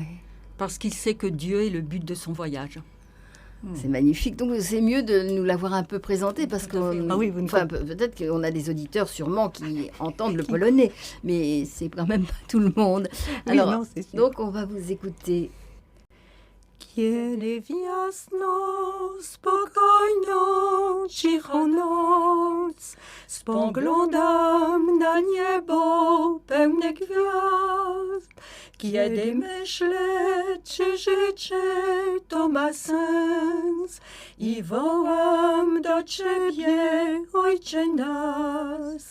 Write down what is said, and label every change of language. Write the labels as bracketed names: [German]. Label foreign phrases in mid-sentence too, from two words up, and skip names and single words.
[French] parce qu'il sait que Dieu est le but de son voyage. C'est magnifique. Donc, c'est mieux de nous l'avoir un peu présenté parce que Ah oui, vous ne peut-être qu'on a des auditeurs sûrement qui entendent le polonais, mais c'est quand même pas tout le monde. Oui, Alors, non, c'est sûr. donc, on va vous écouter. [Polish] Kiedy w jasno, spokojną, cichą noc spoglądam na niebo pełne gwiazd, kiedy myślę, czy życie to ma sens i wołam do Ciebie, Ojcze nas.